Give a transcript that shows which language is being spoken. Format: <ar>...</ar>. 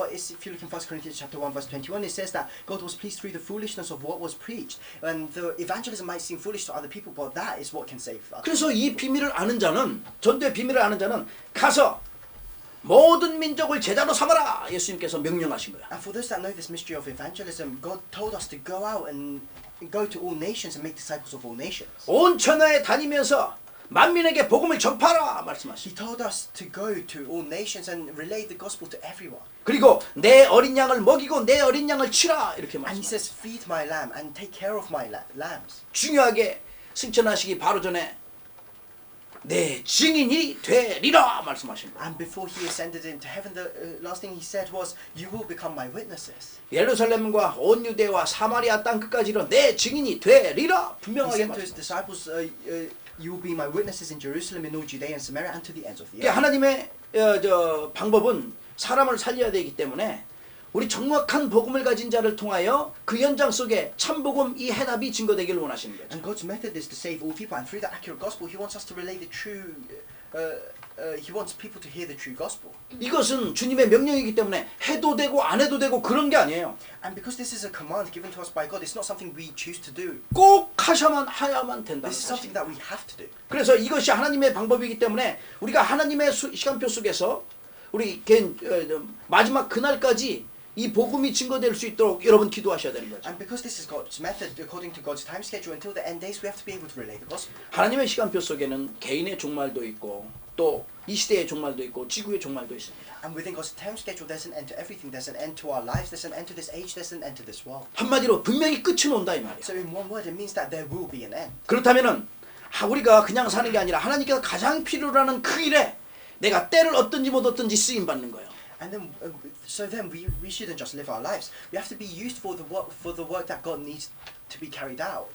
<en>But if you look in 1 Corinthians chapter 1 verse 21, it says that God was pleased through the foolishness of what was preached. And the evangelism might seem foolish to other people, but that is what can save us.</en> <ko>그래서 이 비밀을 아는 자는 전도의 비밀을 아는 자는 가서 모든 민족을 제자로 삼아라 예수님께서 명령하신 거야.</ko> <en>And for those that know this mystery of evangelism, God told us to go out and go to all nations and make disciples of all nations.</en> <ko>온 천하에 다니면서 만민에게 복음을 전파하라 말씀하시죠.</ko> <en>He told us to go to all nations and relay the gospel to everyone.</en> <ko>그리고 내 어린 양을 먹이고 내 어린 양을 치라 이렇게</ko> <en>And He says, feed my lamb and take care of my lambs.</en> <ko>중요하게 승천하시기 바로 전에 내 증인이 되리라 말씀하신 거예요.</ko> <en>And before He ascended into heaven, the last thing He said was, you will become my witnesses.</en> <ko>예루살렘과 온 유대와 사마리아 땅 끝까지로 내 증인이 되리라</ko> <en>He</en> <ko>분명하게</ko> <en>said to His</en> <ko>말씀하셨어요.</ko> <en>disciples, you will be my witnesses in Jerusalem, in all Judea and Samaria, and to the ends of the</en> <ko>그러니까</ko> <en>earth.</en> <ko>하나님의 방법은 사람을 살려야 되기 때문에 우리 정확한 복음을 가진 자를 통하여 그 현장 속에 참 복음 이 해답이 증거되기를 원하시는 거죠.</ko> <en>And God's method is to save all people, and through the accurate gospel, He wants us to relay the true. He wants people to hear the true gospel.</en> <ko>이것은 주님의 명령이기 때문에 해도 되고 안 해도 되고 그런 게 아니에요.</ko> <en>And because this is a command given to us by God, it's not something we choose to do.</en> <ko>꼭 하야만 된다는</ko> <en>This is something that we have to do.</en> <ko>그래서 이것이 하나님의 방법이기 때문에 우리가 하나님의 시간표 속에서 우리 마지막 그날까지 이 복음이 증거될 수 있도록 여러분 기도하셔야 되는 거죠.</ko> <en>And because this is God's method, according to God's time schedule, until the end days, we have to be able to relay the gospel.</en> <ko>하나님의 시간표 속에는 개인의 종말도 있고 또 이 시대의 종말도 있고 지구의 종말도 있습니다.</ko> <en>And within God's time schedule, there's an end to everything. There's an end to our lives. There's an end to this age. There's an end to this world.</en> <ko>한마디로 분명히 끝은 온다 이 말이에요.</ko> <en>So in one word, it means that there will be an end.</en> <ko>그렇다면은 우리가 그냥 사는 게 아니라 하나님께서 가장 필요로 하는 그 일에 내가 때를 얻든지 못 얻든지 쓰임 받는 거예요.</ko> <en>And then, so then we shouldn't just live our lives. We have to be used for the work that God needs to be carried out.</en>